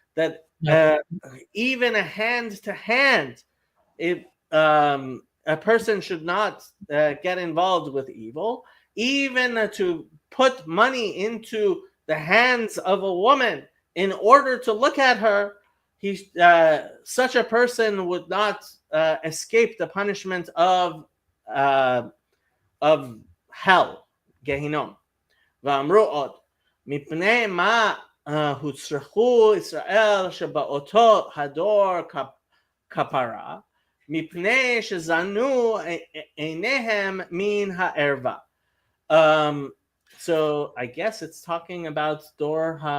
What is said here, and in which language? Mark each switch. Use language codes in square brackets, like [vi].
[en] That even a hand to hand, if a person should not get involved with evil, even to put money into the hands of a woman in order to look at her, such a person would not escape the punishment of hell, Gehinom. [he] V'amru od, mipnei ma הוצרכו ישראל שבאותו הדור כפרה, מפני שזנו עיניהם מן הערווה. [en] So I guess it's talking about Dor